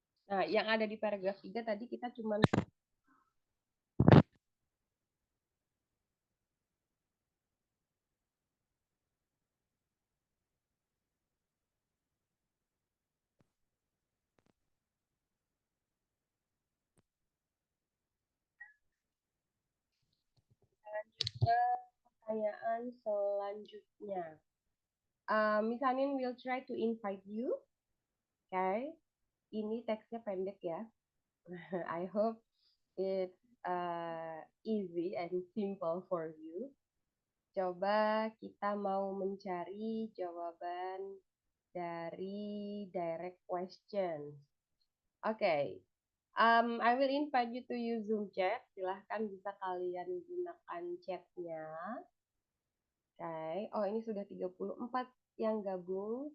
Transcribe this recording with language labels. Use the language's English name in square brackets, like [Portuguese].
[Indonesian] Nah, yang ada di paragraf 3 tadi kita cuma ke pertanyaan selanjutnya. [English] Miss Hanin will try to invite you. Oke. Okay. [Indonesian] Ini teksnya pendek ya. [English] I hope it's easy and simple for you. [Indonesian] Coba kita mau mencari jawaban dari direct question. Oke. Okay. [English] I will invite you to use Zoom chat. [Indonesian] Silahkan bisa kalian gunakan chatnya. Oke. Okay. Oh, ini sudah 34 yang gabung.